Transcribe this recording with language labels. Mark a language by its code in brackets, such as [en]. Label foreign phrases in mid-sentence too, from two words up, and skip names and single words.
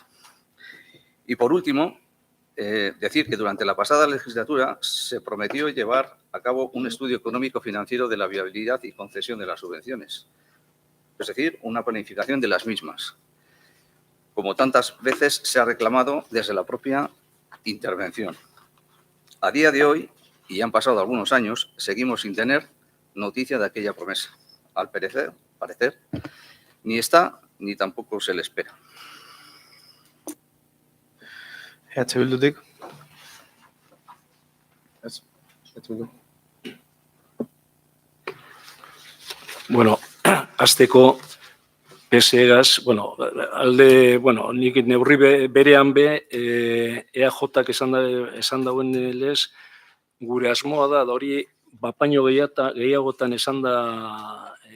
[es] Y por último, decir que durante la pasada legislatura se prometió llevar a cabo un estudio económico-financiero de la viabilidad y concesión de las subvenciones, es decir, una planificación de las mismas, como tantas veces se ha reclamado desde la propia intervención. A día de hoy, y han pasado algunos años, seguimos sin tener noticia de aquella promesa. Al parecer, ni está ni tampoco se le espera. [eu] Bildutik. Bueno, azteko PSE-gaz, nik neurri berean EAJ-ak esan dauen lez, gure asmoa da hori bapaino gehiagotan esan da